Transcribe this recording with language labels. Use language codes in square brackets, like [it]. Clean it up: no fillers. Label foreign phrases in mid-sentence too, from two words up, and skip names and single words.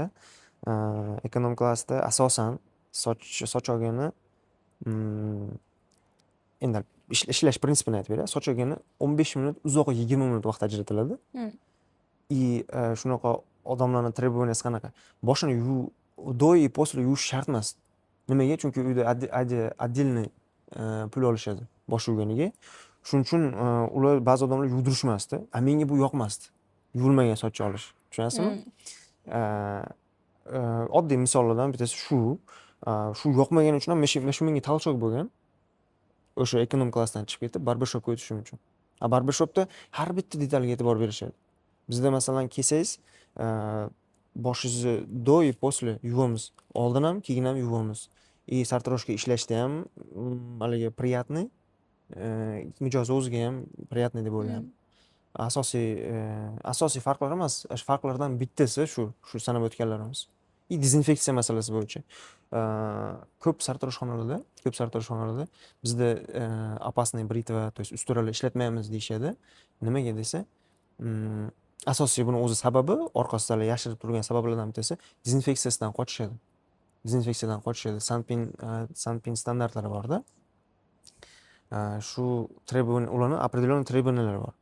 [uz] Ekonom klassda asosan soch olgani endi ishlash prinsipini aytib beray. Soch olgani 15 minut, uzoqi 20 minut vaqt ajratiladi. Shunaqa odamlarning требованияsi qanaqa? Boshini [ru] do и после [uz] yuvish shart emas. Nimaga? Chunki uyda отдельный pul olishadi bosh yuvganiga. Shuning uchun ular ba'zi odamlar yuvdirishmasdi. Menga bu yoqmasdi. Yuvilmagan soch olish. Tushunasizmi? Oddiy misollardan bittasi shu. Shu yoqmagani uchun ham menga talchoq bo'lgan. O'sha ekonom klassdan chiqib ketib, barbershopga o'tishim uchun. Barbershopda har bitta detalga e'tibor berishadi. Bizda masalan kelsangiz, boshingizni [ru] do и после [uz] yuvamiz. Oldin ham, keyin ham yuvamiz. Sartaroshga ishlashda ham haligi приятный, mijozi o'ziga ham приятный deb o'ylayman. Asosiy farqlar emas, farqlardan bittasi shu sanab o'tganlarimiz. Dezinfeksiya masalasi bo'yicha. Ko'p sartaroshxonalarda bizda [ru] опасный бритва, то есть [uz] usturalar ishlatmaymiz deyshadi. Nimaga desa, asosiy buni o'zi sababi, orqasida yashirib turgan sabablardan bittasi dezinfeksiyadan qochishadi. Sanpin standartlari bor-da. Shu требование, ularning определенный требованиялari bor.